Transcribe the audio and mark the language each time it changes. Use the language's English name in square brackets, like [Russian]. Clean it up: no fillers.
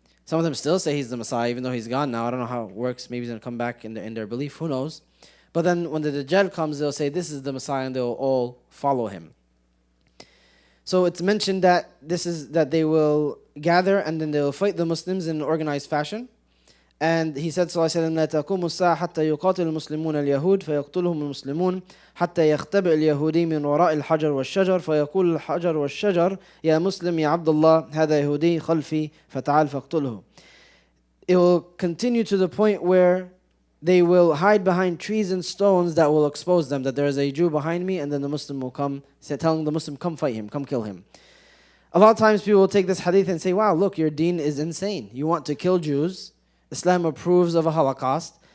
[English] Some of them still say he's the Messiah, even though he's gone now. I don't know how it works. Maybe he's going to come back in their belief. Who knows? But then when the Dajjal comes, they'll say this is the Messiah, and they'll all follow him. So it's mentioned that that they will gather and then they will fight the Muslims in an organized fashion. And he said, sallallahu alaihi wasallam, [Arabic] لا تقوم الساعة حتى يقاتل المسلمون اليهود فيقتلهم المسلمون حتى يختبئ اليهودي من وراء الحجر والشجر فيقول الحجر والشجر يا مسلم يا عبد الله هذا يهودي خلفي فتعال فاقتله. [English] It will continue to the point where they will hide behind trees and stones that will expose them, that there is a Jew behind me, and then the Muslim will come, telling the Muslim, come fight him, come kill him. A lot of times people will take this hadith and say, wow, look, your deen is insane. You want to kill Jews. Islam approves of a Holocaust.